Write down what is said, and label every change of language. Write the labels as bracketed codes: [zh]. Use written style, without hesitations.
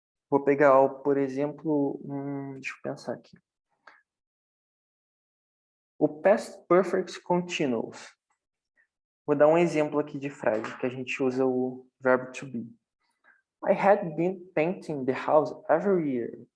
[pt] Vou pegar, por exemplo, deixa eu pensar aqui. O Past Perfect Continuous. Vou dar um exemplo aqui de frase que a gente usa o verbo to be. [en] I had been painting the house every year.